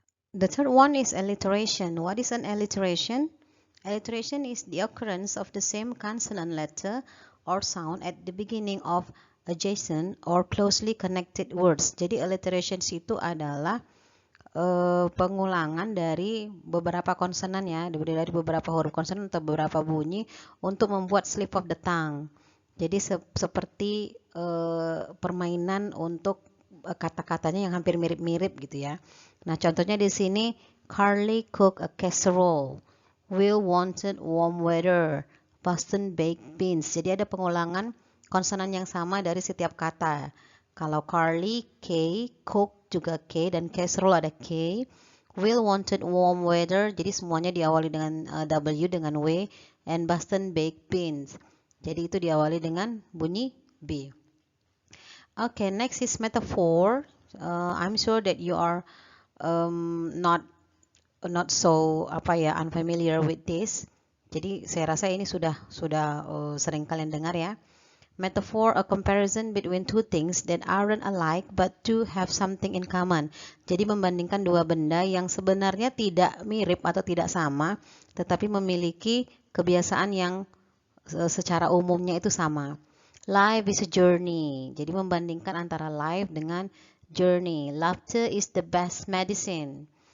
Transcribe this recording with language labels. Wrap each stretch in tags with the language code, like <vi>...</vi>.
<en>The third one is alliteration. What is an alliteration? Alliteration is the occurrence of the same consonant letter or sound at the beginning of adjacent or closely connected words.</en> <id>Jadi alliteration itu adalah pengulangan dari beberapa konsonan ya, dari beberapa huruf konsonan atau beberapa bunyi untuk membuat</id> <en>slip of the tongue.</en> <id>Jadi seperti permainan untuk kata-katanya yang hampir mirip-mirip gitu ya. Nah, contohnya di sini</id> <en>Carly cooked a casserole. Will wanted warm weather. Boston baked beans.</en> <id>Jadi ada pengulangan konsonan yang sama dari setiap kata. Kalau Carly, K, cook juga K, dan casserole ada K.</id> <en>Will wanted warm weather,</en> <id>jadi semuanya diawali dengan W dengan W.</id> <en>And Boston baked beans,</en> <id>jadi itu diawali dengan bunyi B.</id> <en>Okay, next is metaphor. I'm sure that you are not so unfamiliar with this.</en> <id>Jadi saya rasa ini sudah sering kalian dengar ya.</id> <en>Metaphor, a comparison between two things that aren't alike but do have something in common.</en> <id>Jadi membandingkan dua benda yang sebenarnya tidak mirip atau tidak sama, tetapi memiliki kebiasaan yang secara umumnya itu sama.</id> <en>Life is a journey.</en> <id>Jadi membandingkan antara</id> <en>life</en> <id>dengan</id> <en>journey. Laughter is the best medicine.</en>